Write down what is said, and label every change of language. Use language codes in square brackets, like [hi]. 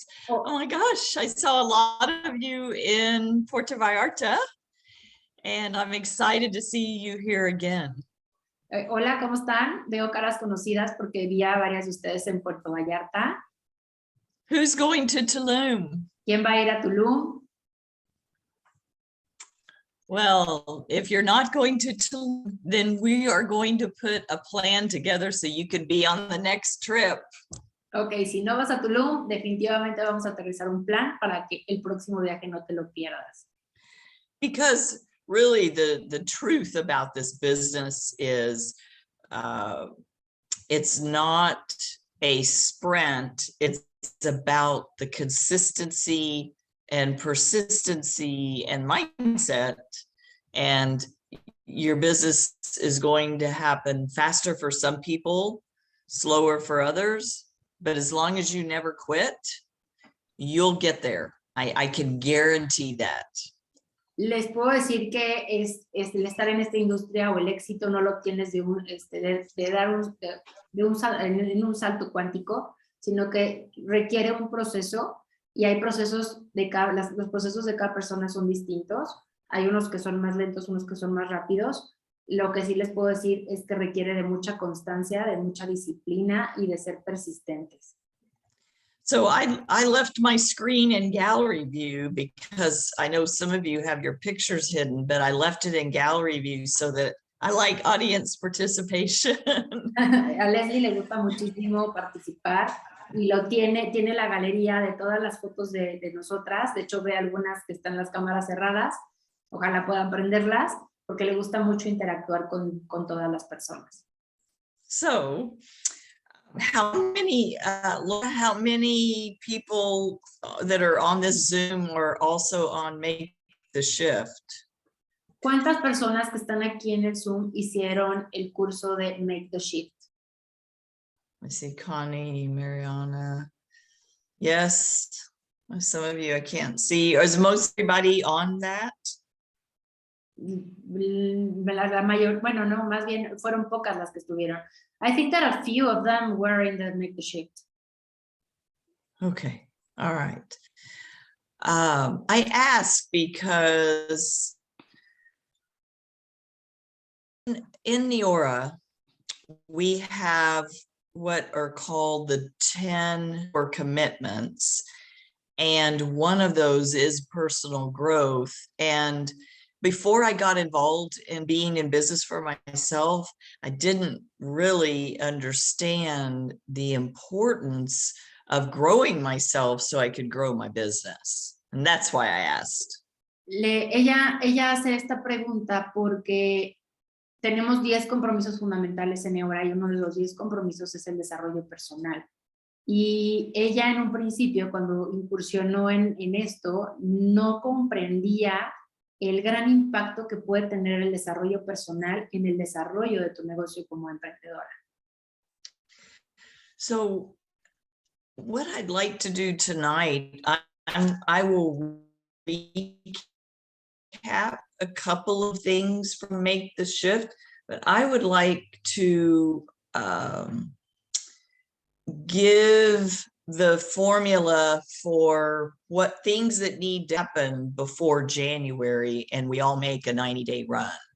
[en] Oh my gosh, I saw a lot of you in Puerto Vallarta, and I'm excited to see you here again. [es] Hola, ¿cómo están? Veo caras conocidas porque vi a varias de ustedes en Puerto Vallarta. [en] Who's going to Tulum? [es] ¿Quién va a ir a Tulum? [en] Well, if you're not going to Tulum, then we are going to put a plan together so you can be on the next trip. [es] Ok, si no vas a Tulum, definitivamente vamos a aterrizar un plan para que el próximo viaje no te lo pierdas. [en] Because really the truth about this business is it's not a sprint. It's about the consistency and persistency and mindset, and your business is going to happen faster for some people, slower for others, but as long as you never quit, you'll get there. I can guarantee that. [es] Les puedo decir que el estar en esta industria o el éxito no lo obtienes en un salto cuántico, sino que requiere un proceso. Y hay procesos los procesos de cada persona son distintos. Hay unos que son más lentos, unos que son más rápidos. Lo que sí les puedo decir es que requiere de mucha constancia, de mucha disciplina y de ser persistentes. [en] So I left my screen in gallery view because I know some of you have your pictures hidden, but I left it in gallery view so that I like audience participation. [es] A Leslie le gusta muchísimo participar. Y tiene la galería de todas las fotos de nosotras. De hecho, ve algunas que están las cámaras cerradas. Ojalá puedan prenderlas, porque le gusta mucho interactuar con todas las personas. [en] So, how many people that are on this Zoom are also on Make the Shift? [es] ¿Cuántas personas que están aquí en el Zoom hicieron el curso de Make the Shift? [en] I see Connie, Mariana. Yes, some of you I can't see. Is most everybody on that? [es] La mayor, bueno, no, más bien fueron pocas las que estuvieron. [en] I think that a few of them were in the Make the Shift. Okay, All right. I ask because in Neora, we have what are called the 10 core commitments. And one of those is personal growth. And before I got involved in being in business for myself, I didn't really understand the importance of growing myself so I could grow my business. And that's why I asked. [es] Ella hace esta pregunta porque tenemos 10 compromisos fundamentales en Neora y uno de los 10 compromisos es el desarrollo personal. Y ella en un principio, cuando incursionó en esto, no comprendía el gran impacto que puede tener el desarrollo personal en el desarrollo de tu negocio como emprendedora. [en] So what I'd like to do tonight, I will recap a couple of things from Make the Shift, but I would like to give the formula for what things that need to happen before January and we all make a 90-day run.